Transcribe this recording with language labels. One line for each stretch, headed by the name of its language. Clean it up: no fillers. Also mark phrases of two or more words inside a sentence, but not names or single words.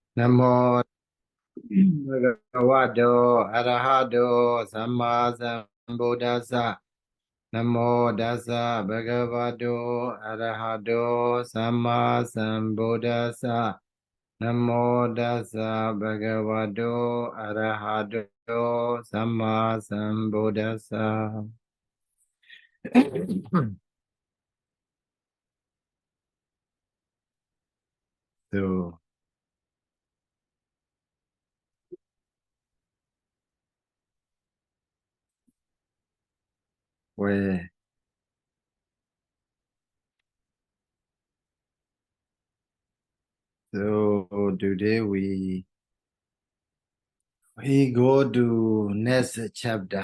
Pali: Namo Bhagavato Arahato Sammasambuddhassa. Namo Dassa Bhagavato Arahato Sammasambuddhassa. Namo Dassa Bhagavato Arahato Sammasambuddhassa.
English: So, where today we go to next chapter.